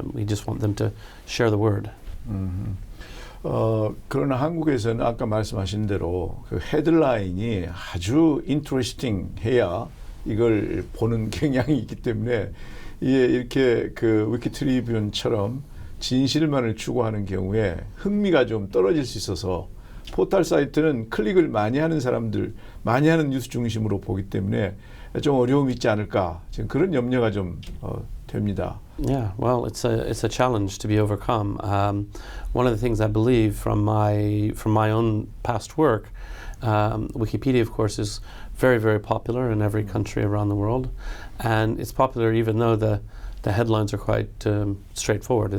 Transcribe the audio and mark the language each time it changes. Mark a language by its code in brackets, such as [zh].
[en] We just want them to share the word. [ko] 그러나 한국에서는 아까 말씀하신 대로 그 헤드라인이 아주 인트레스팅 해야 이걸 보는 경향이 있기 때문에 이게 이렇게 그 위키트리뷴처럼 진실만을 추구하는 경우에 흥미가 좀 떨어질 수 있어서 포털 사이트는 클릭을 많이 하는 사람들, 많이 하는 뉴스 중심으로 보기 때문에 좀 어려움이 있지 않을까, 지금 그런 염려가 좀 됩니다. [en] Yeah, well, it's a challenge to be overcome. One of the things I believe from my own past work, Wikipedia, of course, is very, very popular in every country around the world, and it's popular even though the headlines are quite straightforward.